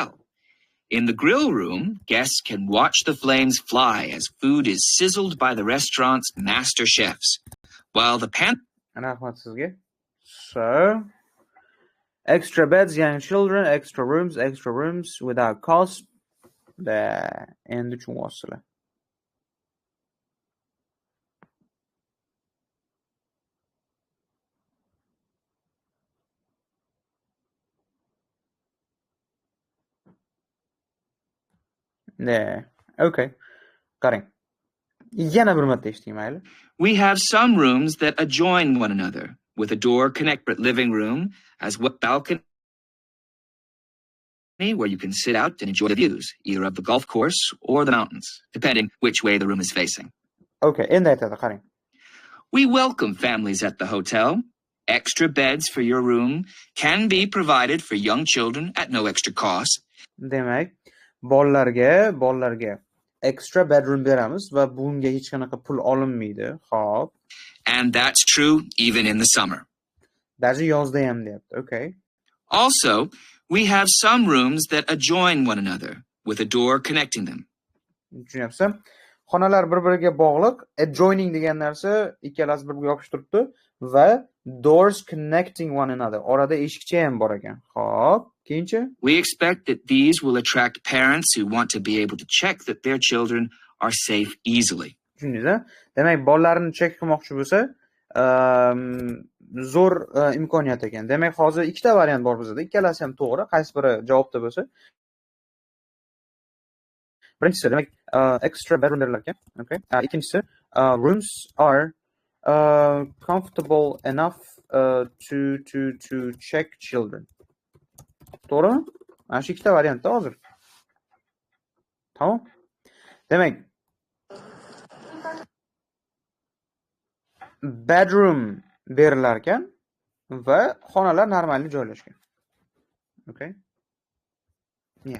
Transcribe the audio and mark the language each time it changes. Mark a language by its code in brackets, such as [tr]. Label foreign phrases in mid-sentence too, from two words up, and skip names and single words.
[en] In the grill room, guests can watch the flames fly as food is sizzled by the restaurant's master chefs, while the So, extra beds, young children, extra rooms without cost. [uz] Endi tushunyapsizlar. Okay. Qarang. Yana bir marta eshiting, mayli. [en] We have some rooms that adjoin one another with a door connecting living room as well balcony where you can sit out and enjoy the views, either of the golf course or the mountains, depending which way the room is facing. [uz] Okay, endi aytadi, qarang. [en] We welcome families at the hotel. Extra beds for your room can be provided for young children at no extra cost. [uz] Demak, bolalarga [en] extra bedroom [uz] beramiz va bunga hech qanaqa pul olinmaydi. Xo'p. [en] And that's true even in the summer. [uz] Даже yozda ham deyapti. Okay. [en] Also, we have some rooms that adjoin one another with a door connecting them. [uz] Tushunyapsizmi? Xonalar bir-biriga bog'liq, adjoining degan narsa ikkalasi bir-biriga yopishib turibdi va [en] doors connecting one another. [uz] Orada eshikcha ham bor ekan. Xo'p, keyinchi? [en] We expect that these will attract parents who want to be able to check that their children are safe easily. [uz] Tushundingiz-a? Demak, bolalarini check qilmoqchi bo'lsa, zo'r imkoniyat ekan. Demak, hozir ikkita variant bor bizda. Ikkalasi ham to'g'ri. Qaysi biri javobda bo'lsa, birinchisi demak [en] extra bedroom [uz] berilar ekan. Okay. [en] Ikkinchisi rooms are comfortable enough to check children. [uz] To'g'rimi? Mana shu ikkita variantda hozir. Tamam. Demak, bedroom berilar ekan va xonalar normalniy joylashgan. [en] Okay. Yeah.